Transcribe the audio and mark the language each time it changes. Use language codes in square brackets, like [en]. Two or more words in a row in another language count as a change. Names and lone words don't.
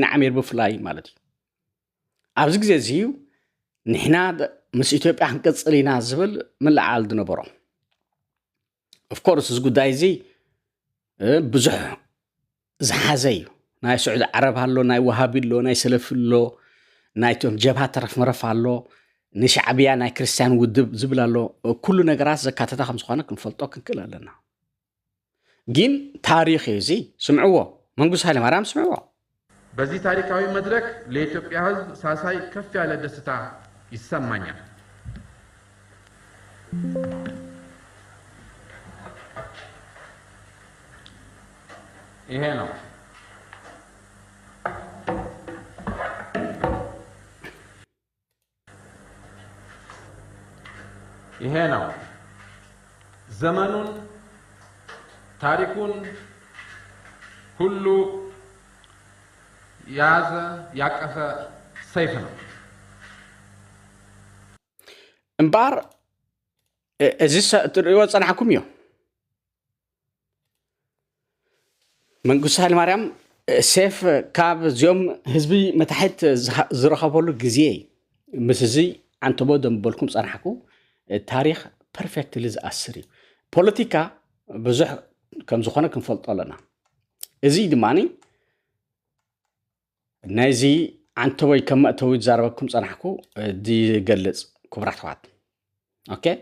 [ti] ዓሚር ብፍላይ ማለት እዩ ኣብዚ ግዜ እዚ ንሕና ምስ ኢትዮጵያ ክንቅፅል ኢና ዝብል ምልዓል ዝነበሮ ኦፍኮርስ እዚ ጉዳይ እዚ ብዙሕ ዝሓዘ እዩ ናይ ስዑድ ዓረብ ኣሎ ናይ ወሃቢ ኣሎ ናይ ሰለፊ ኣሎ ናይቶም ጀብሃ ተረፍ መረፍ ኣሎ ንሻዕብያ ናይ ክርስቲያን ውድብ ዝብል ኣሎ ኩሉ ነገራት ዘካተተ ከም ዝኾነ ክንፈልጦ ክንክእል ኣለና ግን ታሪክ እዚ ስምዕዎ መንግስቱ ኃይለማርያም ስምዕዎ [am] በዚህ ታሪካዊ መድረክ ለኢትዮጵያ ሕዝብ ሳሳይ ከፍ ያለ ደስታ ይሰማኛል። ይሄ ነው ዘመኑን ታሪኩን ሁሉ ያዘ ያቀፈ ሰይፍ ነው [ti] እምባር እዚ ትሪኦ ፀናሕኩም እዩ መንግስቱ ኃይለማርያም ሰይፍ ካብ እዚኦም ህዝቢ መታሕት ዝረኸበሉ ግዜ ምስ እዚ አንተቦ ደምበልኩም ፀናሕኩ ታሪክ ፐርፌክትሊ ዝኣስር እዩ ፖለቲካ ብዙሕ ከም ዝኾነ ክንፈልጦ ኣለና እዚ ድማኒ ናይዚ አንተቦይ ከም መእተዊ ዝዛረበኩም ፀናሕኩ ዝገልፅ ክቡራት ኣሕዋት ኦኬ